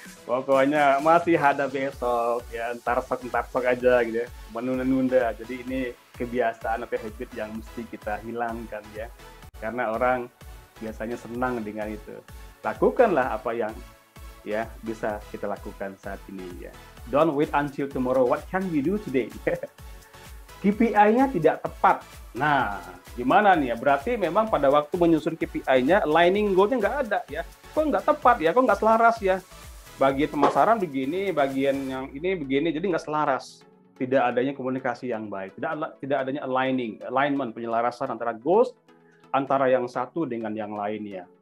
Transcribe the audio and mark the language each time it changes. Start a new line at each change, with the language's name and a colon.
Indonesian: Pokoknya masih ada besok, ya entar sok aja gitu ya. Menunda-nunda, jadi ini kebiasaan atau habit yang mesti kita hilangkan ya. Karena orang biasanya senang dengan itu. Lakukanlah apa yang ya bisa kita lakukan saat ini ya.
English: Don't wait until tomorrow, what can we do today?
Indonesian: KPI-nya tidak tepat. Nah, gimana nih ya? Berarti memang pada waktu menyusun KPI-nya, aligning goal-nya nggak ada ya. Kok nggak tepat ya? Kok nggak selaras ya? Bagian pemasaran begini, bagian yang ini begini, jadi nggak selaras. Tidak adanya komunikasi yang baik. Tidak adanya alignment, penyelarasan antara goals, antara yang satu dengan yang lainnya.